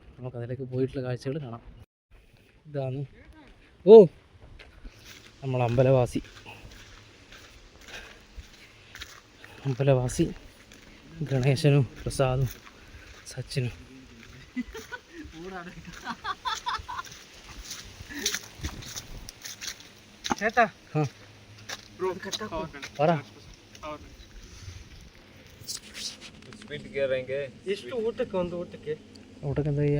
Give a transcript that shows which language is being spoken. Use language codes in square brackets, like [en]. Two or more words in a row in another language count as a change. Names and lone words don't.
[ml] നമുക്കതിലേക്ക് പോയിട്ടുള്ള കാഴ്ചകൾ കാണാം. ഇതാണ് നമ്മൾ അമ്പലവാസി ഗണേശനും പ്രസാദും സച്ചിനും. പറ, [kn] ಎಷ್ಟು ಊಟಕ್ಕೆ? ಒಂದು ಊಟಕ್ಕೆ [ml] എന്താ ചെയ്യാ?